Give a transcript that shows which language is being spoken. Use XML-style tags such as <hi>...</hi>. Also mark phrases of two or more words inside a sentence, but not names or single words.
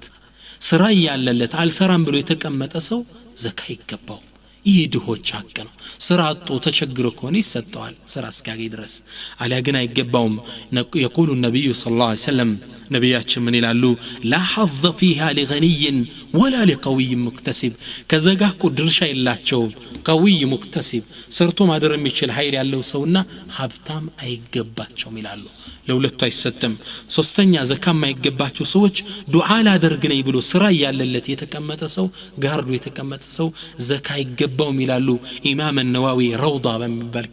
<am>ስራ ያለለት አልሰራም ብሎ የተቀመጠ ሰው ዘካ ይገባው ይህ ድሆች ሐቅ ነው ስራ አጥቶ ተቸግሮ ከሆነ ይሰጣዋል ስራ እስኪያገኝ ድረስ አሊያ ግን አይገባውም</am> <ar>يقول النبي صلى الله عليه وسلم</ar> <am>ነብያችን ምን ይላሉ لا</am> <ar>حظ فيها لغني ولا لقوي مكتسب</ar> <am>ከዘጋኩ ድርሻ የላቸው</am> <ar>قوي مكتسب</ar> <am>ሰርቶ ማደር የሚችል ኃይል ያለው ሰውና ሀብታም አይገባቸውም ይላሉ ለሁለቱ አይሰጥም ሶስተኛ ዘካ የማይገባቸው ሰዎች ዱዓ ላደርግ ነኝ ብሎ ስራ ያለለት የተቀመጠ ሰው ጋርዶ የተቀመጠ ሰው ዘካ ይገባውም ይላሉ ኢማም ነዋዊ ረውዳ በሚባል</am>